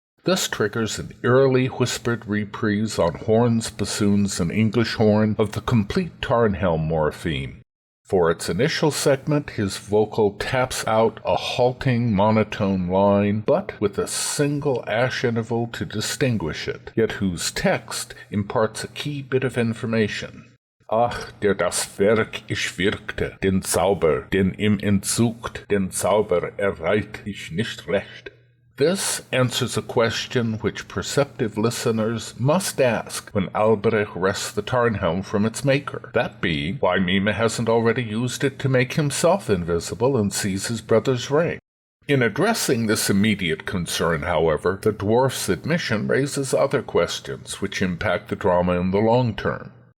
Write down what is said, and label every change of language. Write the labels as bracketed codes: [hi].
[en] This triggers an eerily whispered reprise on horns, bassoons, and English horn of the complete Tarnhelm morpheme. For its initial segment, his vocal taps out a halting monotone line, but with a single ash interval to distinguish it, yet whose text imparts a key bit of information. [de] Ach, der das Werk ich wirkte, den Zauber, den ihm entzugt, den Zauber erreicht ich nicht recht. [en] This answers a question which perceptive listeners must ask when Alberich wrests the Tarnhelm from its maker, that being, why Mime hasn't already used it to make himself invisible and seize his brother's ring. In addressing this immediate concern, however, the dwarf's admission raises other questions which impact the drama in the long term.